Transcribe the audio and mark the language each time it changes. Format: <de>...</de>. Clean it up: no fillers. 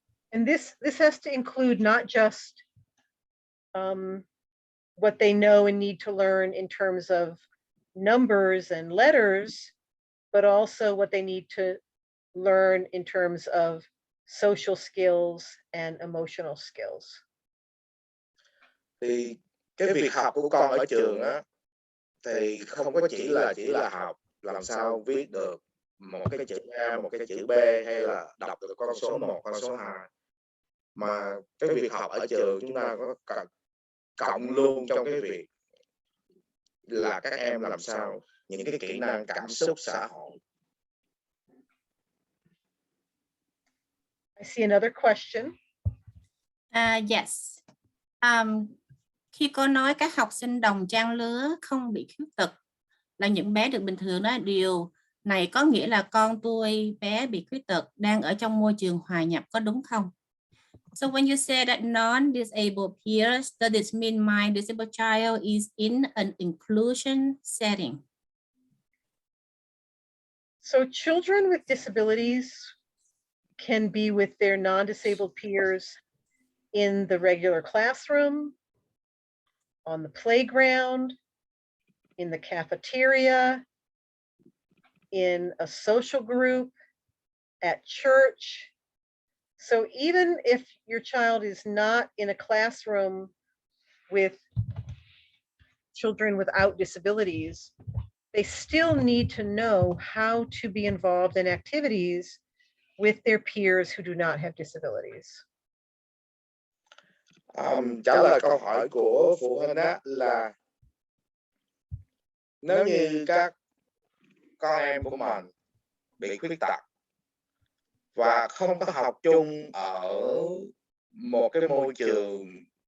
<en>And this has to include not just what they know and need to learn in terms of numbers and letters, but also what they need to learn in terms of social skills and emotional skills?</en> <vi>Thì cái việc học của con ở trường á thì không có chỉ là học làm sao viết được một cái chữ A, một cái chữ B hay là đọc được con số 1, con số 2, mà cái việc học ở trường chúng ta có cộng luôn trong cái việc là các em làm sao những cái kỹ năng cảm xúc xã hội.</vi> <en>I see another question. Yes.</en> <vi>Khi cô nói các học sinh đồng trang lứa không bị khuyết tật là những bé được bình thường đó, điều này có nghĩa là con tôi bé bị khuyết tật đang ở trong môi trường hòa nhập, có đúng không?</vi> <en>So when you say that non-disabled peers, does this mean my disabled child is in an inclusion setting? So children with disabilities can be with their non-disabled peers in the regular classroom, on the playground, in the cafeteria, in a social group, at church. So even if your child is not in a classroom with children without disabilities, they still need to know how to be involved in activities with their peers who do not have disabilities.</en> <vi>Trả lời câu hỏi của phụ huynh đó là nếu như các con em của mình bị khuyết tật và không có học chung ở một cái môi trường</vi>